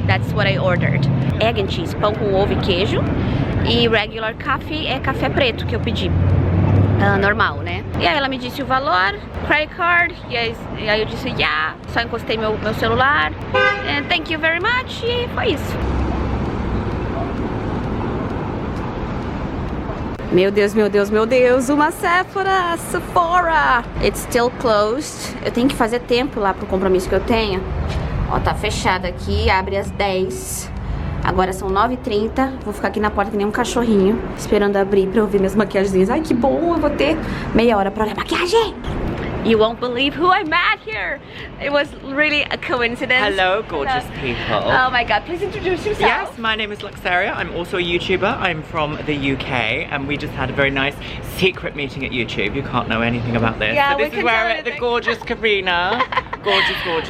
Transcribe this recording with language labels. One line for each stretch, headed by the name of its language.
English: That's what I ordered. Egg and cheese,
Portuguese: pão com ovo e queijo. E regular coffee é café preto que eu pedi. Normal, né? E aí ela me disse o valor, credit card, e aí eu disse, yeah, só encostei meu celular,
English: and thank you very much,
Portuguese: e foi isso. Meu Deus, meu Deus, meu Deus, uma Sephora!
English: It's still closed.
Portuguese: Eu tenho que fazer tempo lá pro compromisso que eu tenho. Ó, tá fechado aqui, abre às 10. Agora são 9h30, vou ficar aqui na porta que nem um cachorrinho, esperando abrir pra eu ver minhas maquiagens. Ai, que bom, eu vou ter meia hora pra olhar maquiagem.
English: You won't believe who I met here. It was really a coincidence. Hello, gorgeous people. Oh my god, please introduce yourself. Yes, my name is Luxaria. I'm also a YouTuber. I'm from the UK and we just had a very nice secret meeting at YouTube. You can't know anything about this. Yeah, so this is where I met the gorgeous Karina. Gorgeous, gorgeous.